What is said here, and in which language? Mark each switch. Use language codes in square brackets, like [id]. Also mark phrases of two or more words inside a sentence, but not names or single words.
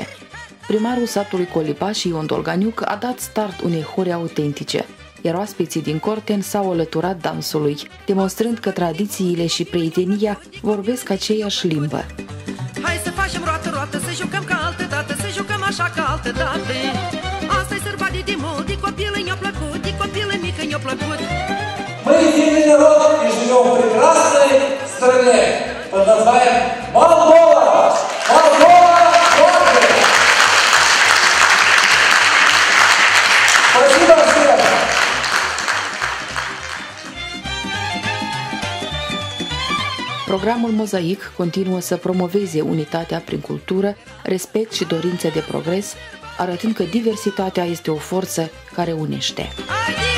[ro] Primarul satului Colibaș, Ion Dolganiuc, a dat start unei hore autentice, iar oaspeții din Corten s-au alăturat dansului, demonstrând că tradițiile și prietenia vorbesc aceeași limbă. Hai să facem roată-roată, să jucăm ca altă dată, să jucăm așa ca altă dată. Asta-i sărbanii de mult, de copilă mi-a plăcut, de copilă mică mi-a plăcut. [ru] Мы единый народ и живем в прекрасной стране под названием Молдова! Молдова! Спасибо всем! [ro] Programul Mozaic continuă să promoveze unitatea prin cultură, respect și dorință de progres, arătând că diversitatea este o forță care unește.